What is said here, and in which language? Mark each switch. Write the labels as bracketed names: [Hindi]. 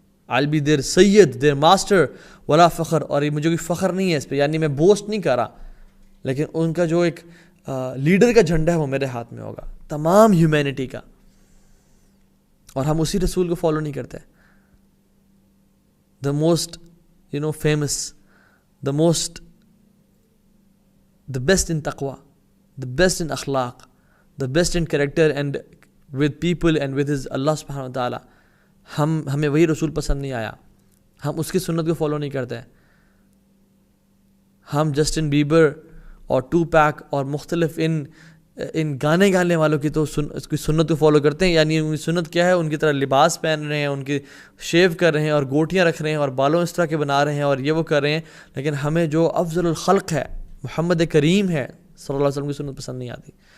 [English] I'll be their [Urdu] Syed, [English] their master [Arabic] ولا فخر، [Urdu] اور یہ مجھے کوئی فخر نہیں ہے اس پہ، یعنی میں بوسٹ نہیں کر رہا، لیکن ان کا جو ایک لیڈر کا جھنڈا ہے وہ میرے ہاتھ میں ہوگا تمام ہیومینٹی کا. اور ہم اسی رسول کو فالو نہیں کرتے. [English] the most famous, the best in taqwa, the best in akhlaq, the best in character and with people and with his Allah subhanahu wa ta'ala. [Urdu] ہمیں وہی رسول پسند نہیں آیا، ہم اس کی سنت کو فالو نہیں کرتے. ہم جسٹن بیبر اور ٹو پیک اور مختلف ان گانے گانے والوں کی تو اس کی سنت کو فالو کرتے ہیں. یعنی ان کی سنت کیا ہے؟ ان کی طرح لباس پہن رہے ہیں، ان کی شیو کر رہے ہیں اور گوٹیاں رکھ رہے ہیں اور بالوں اس طرح کے بنا رہے ہیں اور یہ وہ کر رہے ہیں، لیکن ہمیں جو افضل الخلق ہے محمد کریم ہے صلی اللہ علیہ وسلم کی سنت پسند نہیں آتی.